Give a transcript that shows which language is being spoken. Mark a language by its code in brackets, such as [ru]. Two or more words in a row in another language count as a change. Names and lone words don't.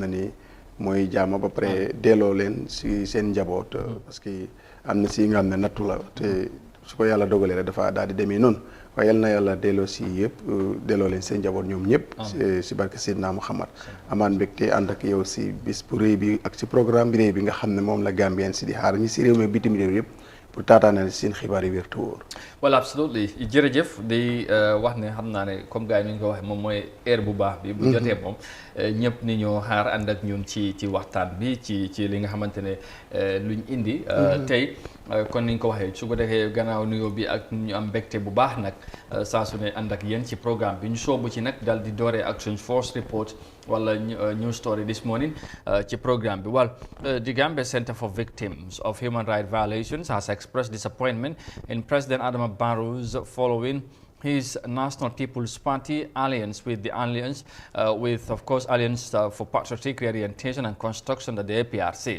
[wo] ni mooy jaama ba pare delloo leen si seen njaboot parce que am na si nga xam ne nattu la te su ko yàlla dogalee rek dafa daal di demee noonu waaye yal na yàlla delloo si yëpp delloo leen seen njaboot ñoom ñëpp si barke Seydina Muhammad amaan mbégte ànd ak yow si bis bu rëy bi ak si programme bi rëy bi nga xam ne moom la Gambien si di xaar ñi si réew mi bitim réew yëpp pour taataanal seen xibaar yi wér te wóor. [en] Well, absolutely [wo] jërëjëf di wax ne xam naa ne comme gars yi ni ñu ko waxee moom mooy heure bu baax bi. bu jotee moom ñëpp ni ñoo xaar ànd ak ñun ci waxtaan bi ci li nga xamante ne luñ indi. tey kon ni ñu ko waxee su ko defee gannaaw nuyoo bi ak ñu am mbégte bu baax nag saa su ne ànd ak yéen ci programme bi ñu soobu ci nag dal di dooree ak suñ [en] first report [wo] wala [en] news story this morning [wo] ci programme bi. [en] Well, the Gambia Center for Victims of Human Rights Violations has expressed disappointment in President Adama Barrow's following his National People's Party alliance with the Alliance for Patriotic Reorientation and Construction, the APRC.